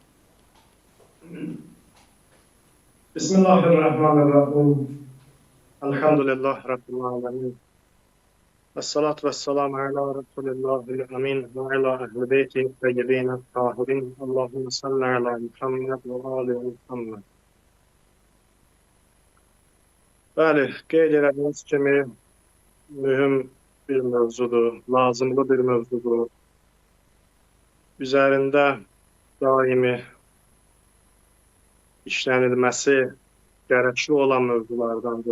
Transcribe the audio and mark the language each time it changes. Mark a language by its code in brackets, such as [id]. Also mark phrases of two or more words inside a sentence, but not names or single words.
[ar] بسم الله الرحمن الرحيم. الحمد لله رب العالمين. والصلاة والسلام على رسول الله الأمين وعلى أهل بيته الطيبين الطاهرين. اللهم صل على محمد وآل محمد. [az] Bəli, qeyd etdiyiniz kimi mühüm bir mövzudur, lazımlı bir mövzudur. Üzərində daimi işlənilməsi gərəkli olan mövzulardandır.